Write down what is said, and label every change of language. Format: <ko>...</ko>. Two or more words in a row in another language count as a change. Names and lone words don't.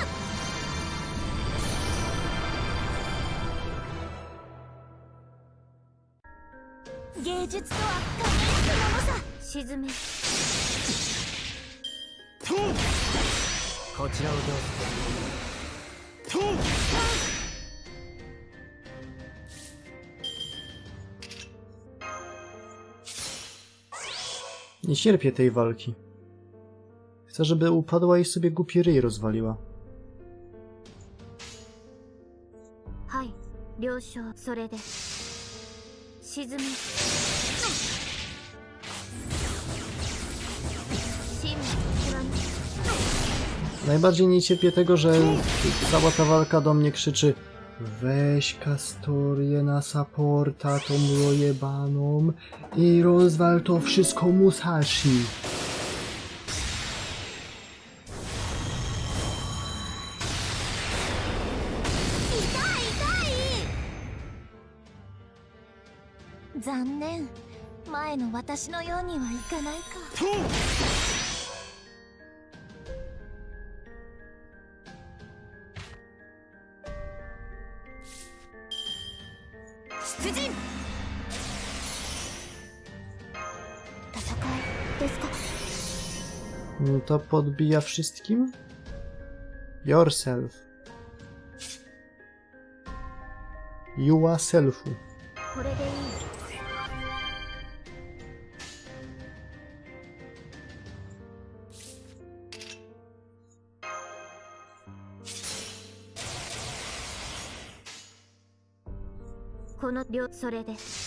<ja>芸術とは輝くものさ。沈め。こちらをどうぞ。</ja> <pl>Nie cierpię tej walki. Chcę, żeby upadła i sobie głupi ryj rozwaliła.</pl> <ja>はい、了承。それで沈め。</ja> <pl>Najbardziej nie cierpię tego, że cała ta walka do mnie krzyczy: weź Kastorię na supporta, tą jebaną, i rozwal to wszystko Musashi.</pl> <ja>Zannen. 前の私のようにはいかないか。出陣。戦いですか。</ja> <pl>To podbija wszystkim?</pl> <en>Yourself. Yourself.</en> <ja>これでいい。この両それで。</ja>